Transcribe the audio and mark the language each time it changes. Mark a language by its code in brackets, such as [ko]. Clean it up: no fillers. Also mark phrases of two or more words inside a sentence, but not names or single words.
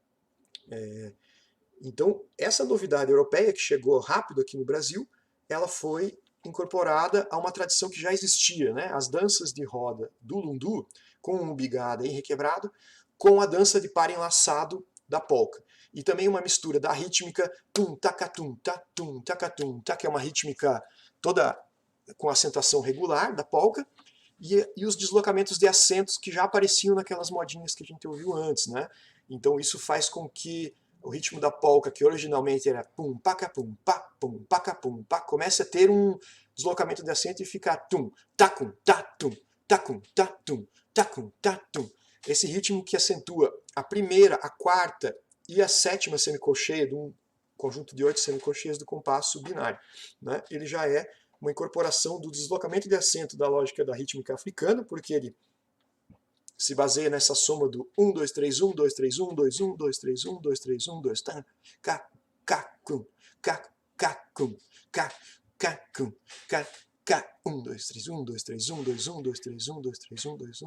[pt] Então, essa novidade europeia que chegou rápido aqui no Brasil, ela foi incorporada a uma tradição que já existia, né? As danças de roda do lundu, com umbigada e requebrado, com a dança de par enlaçado da polca. E também uma mistura da rítmica tum, tacatum, tatum, tacatum, ta, que é uma rítmica toda com acentuação regular da polca, e os deslocamentos de acentos que já apareciam naquelas modinhas que a gente ouviu antes, né? Então isso faz com que o ritmo da polca, que originalmente era pum, paca, pum, pá, comece a ter um deslocamento de acento e ficar tum, tacum, tatum, tacum, tatum, tacum, tatum. Esse ritmo que acentua a primeira, a quarta e a sétima semicolcheia de um conjunto de 8 semicolcheias do compasso binário, né? Ele já é uma incorporação do deslocamento de acento da lógica da rítmica africana, porque ele se baseia nessa soma do 1, 2, 3, 1, 2, 3, 1, 2, 1, 2, 3, 1, 2, 3, 1, 2, tan, ca, cum, cum, cum, ca, 1, 2, 3, 1, 2, 3, 1, 2, 1, 2, 3, 1, 2, 3, 1, 2, 1.